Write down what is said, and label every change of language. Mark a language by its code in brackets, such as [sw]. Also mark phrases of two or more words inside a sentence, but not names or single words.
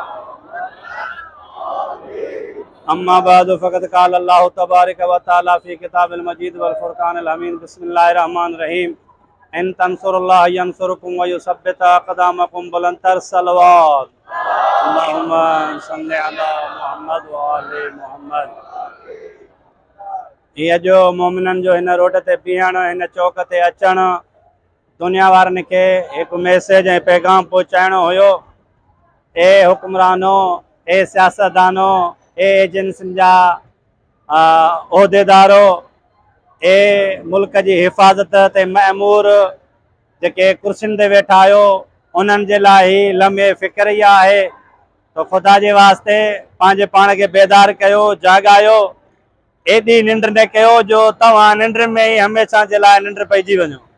[ar] أما بعد فقد قال الله تبارك وتعالى في الكتاب المجيد والفرقان الحميد بسم الله الرحمن الرحيم إن تنصروا الله ينصركم ويثبت أقدامكم [ur] بلندتر صلوات [ar] اللهم صل على محمد وآل محمد. [sd] हीअ जो मोमिननि जो हिन रोड ते बीहण हिन चौक ते अचण दुनिया वारनि खे हिकु मैसेज ऐं पैगाम पहुचाइणो हुयो। ए हुक्मरानो ए सियासतदानो ए एजेंसियुनि जा उहिदेदारो ए मुल्क जी हिफ़ाज़त ते मअमूर जेके कुर्सियुनि ते वेठा आहियो उन्हनि जे लाइ ही लम्हे फ़िक्र इहा आहे त ख़ुदा जे वास्ते पंहिंजे पाण खे बेदार कयो जाॻायो एॾी निंड न कयो जो तव्हां निंड में ई हमेशह जे लाइ निंड पइजी वञो।